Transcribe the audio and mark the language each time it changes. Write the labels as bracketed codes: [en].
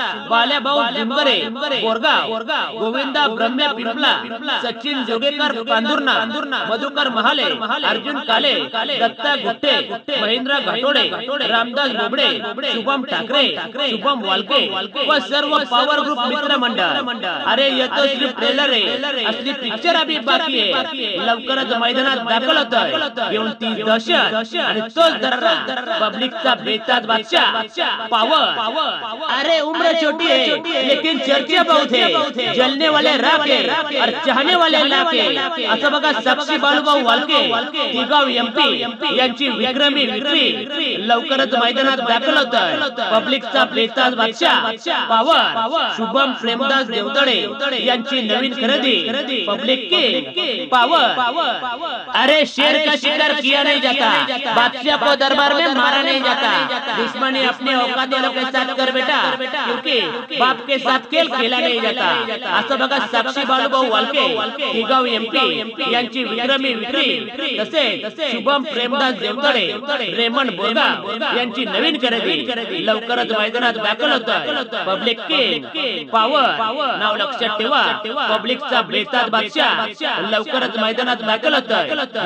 [mr] बाल्याभाऊ जिंबरे बोरगाव, गोविंदा ब्रह्मे पिंपला, सचिन जोगेकर कांदुर्ना, मधुकर महाले, अर्जुन काले, दत्ता गुट्टे, महेंद्र घाटोडे, रामदास बोबडे, शुभम ठाकरे, शुभम वालके व सर्व पॉवर ग्रुप मित्र मंडळ। अरे येतो श्री ट्रेलर आहे, असली पिक्चर अभी बाकी आहे, लवकरच मैदानात दाखल होतोय। घेऊन 30 दशक आणि तोच दर्रा, पब्लिकचा बेताज बादशाह पावर। [hi] अरे उम्र छोटी है लेकिन चर्चा बहुत है, जलने वाले राख है और चाहने वाले लाख है। [mr] असं बघा साक्षी बालूभाऊ वालके तिगाव एमपी यांची विक्रमी विक्री, लवकरच मैदानात दाखल होतोय। पब्लिकचा बेताज बादशाह पावर, शुभम प्रेमदास देवतडे यांची नवीन खरेदी, पब्लिक किंग पावर। [hi] अरे शेर का शिकार किया नहीं जाता, बादशाह को दरबार में मारा नहीं जाता। दुश्मनी अपने औकात वालों के साथ कर बेटा, क्योंकि बाप के साथ खेल खेला नहीं जाता। [mr] असं बघा साक्षी बालूभाऊ वालके तिगाव एमपी यांची विक्रमी विक्री, तसे शुभम प्रेमदास देवतडे रेमंड बोरगाव यांची नवीन खरेदी, लवकरच मैदानात दाखल होतोय। पब्लिक किंग पावर नाव लक्षात ठेवा, पब्लिकचा बेताज बादशाह लवकरच मैदानात दाखल होतोय।